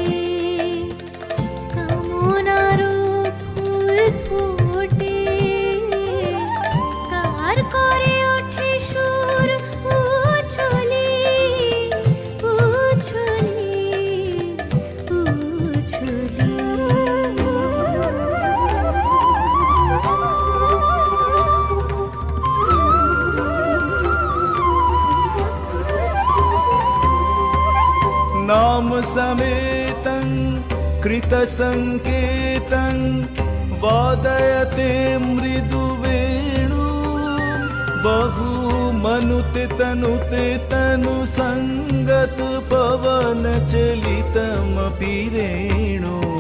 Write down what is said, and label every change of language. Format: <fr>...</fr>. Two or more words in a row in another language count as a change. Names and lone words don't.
<bn>কামনার ফুল ফোটে কার করে ওঠে সুর উছলি উছলি উছলি</bn> <sa>नाम समेतं कृतसंकेतं वादयते मृदुवेणु बहु मनुते तनुते तनु संगत पवन चलितमपि रेणु</sa>